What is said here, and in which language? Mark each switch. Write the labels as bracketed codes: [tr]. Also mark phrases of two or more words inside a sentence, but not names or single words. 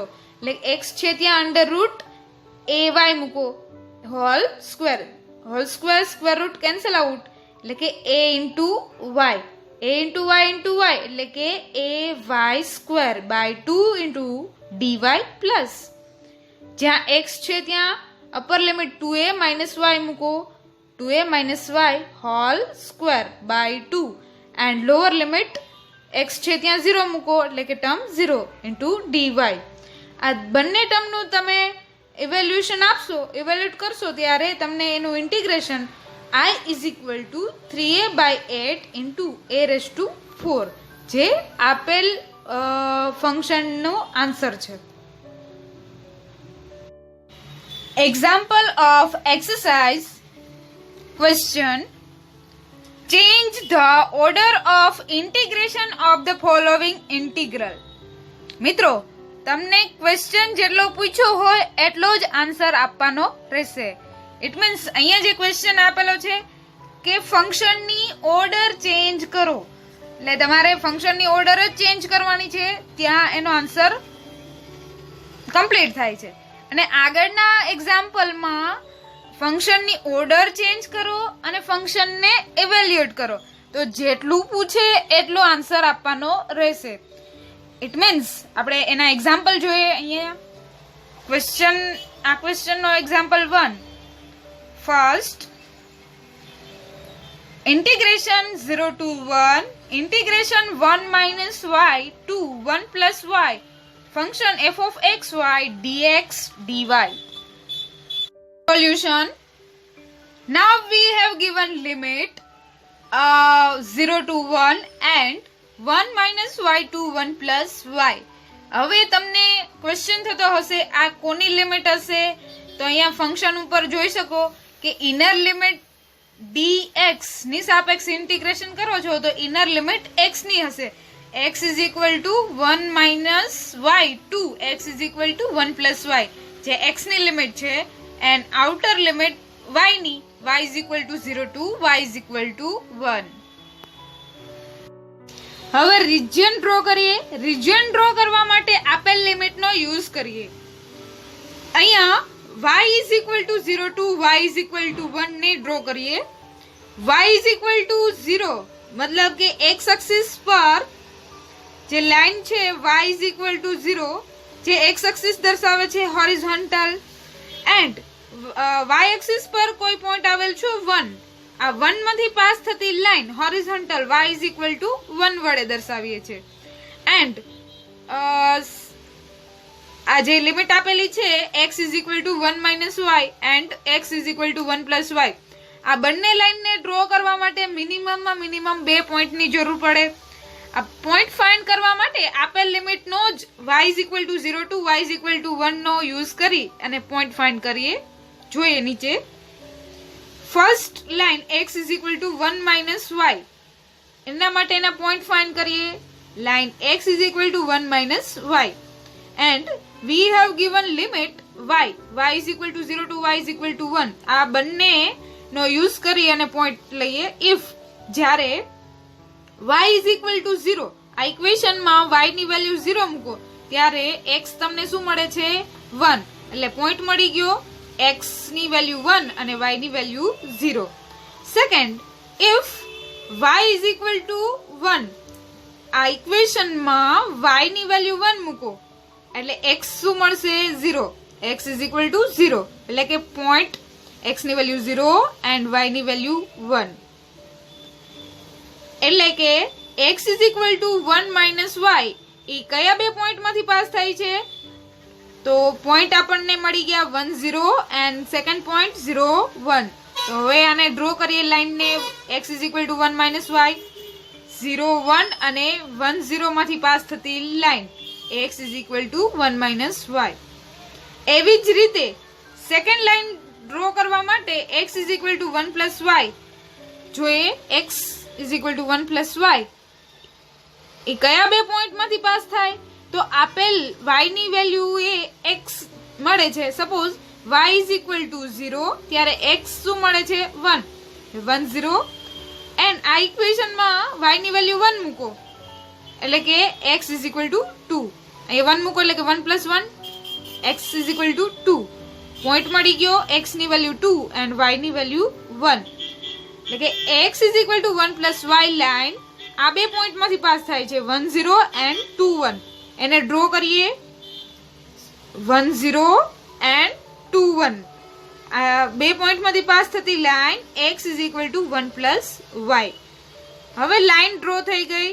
[gu] એટલે x છે ત્યાં [en] under root [gu] ay મૂકો [en] whole square square root cancel out [gu] એટલે કે [en] a into y [gu] એટલે કે [en] ay square by 2 into dy plus [gu] જ્યાં x છે ત્યાં [en] upper limit 2a minus y મૂકો 2a minus y whole square by 2 and lower limit x [gu] છે ત્યાં 0 મૂકો એટલે કે [en] ટર્મ 0 into dy. [gu] આ બંને ટર્મનું તમે ઇવેલ્યુએટ કરશો ત્યારે તમને એનું ઇન્ટિગ્રેશન [en] I is equal to 3a by 8 into a raised to 4 [gu] જે આપેલ ફંક્શનનો આન્સર છે. [en] Example of exercise question: change the order of integration of the following integral. [gu] મિત્રો તમને ક્વેશ્ચન જેટલો પૂછ્યો હોય એટલો જ આન્સર આપવાનો રહેશે. [en] it means [gu] અહીંયા જે ક્વેશ્ચન આપેલો છે કે ફંક્શનની [en] order change [gu] કરો, એટલે તમારે ફંક્શનની ઓર્ડર જ ચેન્જ કરવાની છે, ત્યાં એનો [en] answer complete [gu] થાય છે. અને આગળના એક્ઝામ્પલમાં ફંક્શનની [en] order change [gu] કરો અને ફંક્શનને ઇવેલ્યુએટ કરો, તો જેટલું પૂછે એટલો આન્સર આપવાનો રહેશે. [en] it means [gu] આપણે એના એક્ઝામ્પલ જોઈએ. અહીંયા ક્વેશ્ચનનો એક્ઝામ્પલ 1. ફર્સ્ટ, [en] integration 0 to 1 integration 1 minus y to 1 plus y function f of x y dx dy. Solution: now we have given limit 0 to 1 and 1 minus y to 1 plus y. [gu] હવે તમને ક્વેશ્ચન થતો હશે આ કોની લિમિટ હશે? તો અહીંયા ફંક્શન ઉપર જોઈ શકો કે [en] inner limit [gu] dx ની સાપેક્ષે ઇન્ટિગ્રેશન કરો છો તો [en] inner limit [gu] x ની હશે. [en] x is equal to 1 minus y to x is equal to 1 plus y [gu] જે x ની લિમિટ છે, [en] and outer લિમિટ y ની y is equal to 0 to y is equal to 1. [gu] હવે [en] region draw [gu] કરીએ. [en] region draw [gu] કરવા માટે આપેલ લિમિટનો યુઝ કરીએ. [en] અહીંયા y is equal to 0 to y is equal to 1 [gu] ને ડ્રો કરીએ. [en] y is equal to 0 [gu] મતલબ કે x એક્સિસ પર જે લાઈન છે [en] y is equal to 0 [gu] જે x એક્સિસ દર્શાવે છે હોરિઝોન્ટલ, એન્ડ y એક્સિસ પર કોઈ પોઈન્ટ આવેલ છે 1. આ 1 માંથી પાસ થતી લાઈન હોરિઝોન્ટલ [en] y is equal to 1 [gu] વડે દર્શાવીએ છે. એન્ડ આ જે લિમિટ આપેલી છે [en] x is equal to 1 minus y and x is equal to 1 plus y, [gu] આ બંને લાઈનને ડ્રો કરવા માટે મિનિમમ 2 પોઈન્ટની જરૂર પડે. આ [en] point find [gu] કરવા માટે આપેલ લિમિટનો જ [en] y is equal to 0 to y is equal to 1 [gu] નો યુઝ કરી અને [en] point find [gu] કરીએ. જોઈએ નીચે [en] first line x is equal to 1 minus y, [gu] એના માટેના [en] point find [gu] કરીએ. [en] લાઈન x is equal to 1 minus y and we have given limit y is equal to 0 to y is equal to 1. [gu] આ બંને નો યુઝ કરી અને પોઈન્ટ લઈએ. [en] ઇફ [gu] જ્યારે [en] y is equal to 0 [gu] આ ઇક્વેશનમાં y ની વેલ્યુ 0 મૂકો ત્યારે x તમને શું મળે છે 1, એટલે પોઈન્ટ મળી ગયો. x ની વેલ્યુ 1 અને y ની વેલ્યુ 0. [en] second, if y is equal to 1 [gu] આ ઇક્વેશનમાં y ની વેલ્યુ 1 મૂકો એટલે x શું મળશે 0. [en] x is equal to 0 [gu] એટલે કે પોઈન્ટ x ની વેલ્યુ 0 and y ની વેલ્યુ 1, એટલે કે [en] x is equal to 1 minus y [gu] એ કયા બે પોઈન્ટ માંથી પાસ થાય છે? તો પોઈન્ટ આપણને મળી ગયા 1 0 [en] and second point [gu] 0 1. તો હવે આને ડ્રો કરીએ લાઈનને. [en] x is equal to 1 minus y 0 1 અને 1 0 [gu] માંથી પાસ થતી [en] લાઈન x is equal to 1 minus y. [gu] એવી જ રીતે [en] second line draw [gu] કરવા માટે [en] x is equal to 1 plus y [gu] જોઈએ. [en] x is equal to 1 plus y [gu] એ કયા બે પોઈન્ટ માંથી પાસ થાય? તો આપેલ y ની વેલ્યુ એ x મળે છે. [en] suppose y is equal to 0 [gu] ત્યારે x શું મળે છે 1 0 એન્ડ આ ઇક્વેશનમાં y ની વેલ્યુ 1 મૂકો એટલે કે [en] x is equal to 2. [gu] અહીં 1 મૂકો એટલે કે [en] 1 plus 1 x is equal to 2. [gu] પોઈન્ટ મળી ગયો x ની વેલ્યુ 2 એન્ડ y ની વેલ્યુ 1, એટલે કે [en] x is equal to 1 plus y [gu] લાઈન આ બે પોઈન્ટ માંથી પાસ થાય છે [en] 1 0 and 2 1. [gu] એને ડ્રો કરીએ [en] 1 0 and 2 1. [gu] બે પોઈન્ટમાંથી પાસ થતી લાઈન [en] x is equal to 1 plus y. [gu] હવે [en] line draw [gu] થઈ ગઈ.